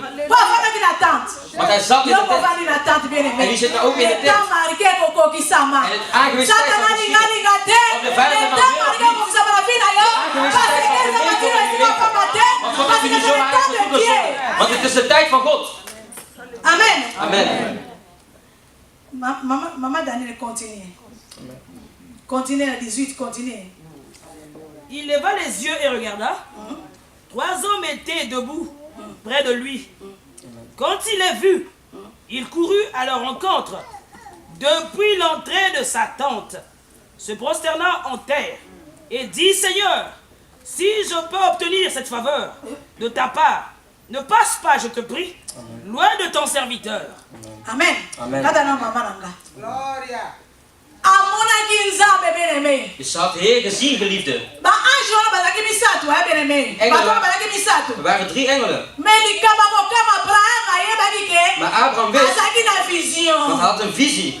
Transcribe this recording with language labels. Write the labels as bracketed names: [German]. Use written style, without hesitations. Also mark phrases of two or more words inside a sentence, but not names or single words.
[Dutch] Want hij zat in de tent. En die zit ook in de tent. En het aangewezen tijd zal geschieden. Op de vijfde maand weer of niet. De aangewezen tijd zal beleven in uw leven. Want God heeft u niet zo aangewezen. Want het is de tijd van God. Amen. Amen. [French] Maman Daniel, continue. Continue, 18, continue. Il leva les yeux et regarda. 3 hommes étaient debout près de lui. Quand il les vit, il courut à leur rencontre depuis l'entrée de sa tente, se prosterna en terre et dit: Seigneur, si je peux obtenir cette faveur de ta part, ne passe pas, je te prie, loin de ton serviteur. Amen. Amen. Gloria. [Dutch] Dus ze had de Heer gezien, geliefde. Er waren 3 engelen. Maar Abraham wist, want hij had een visie.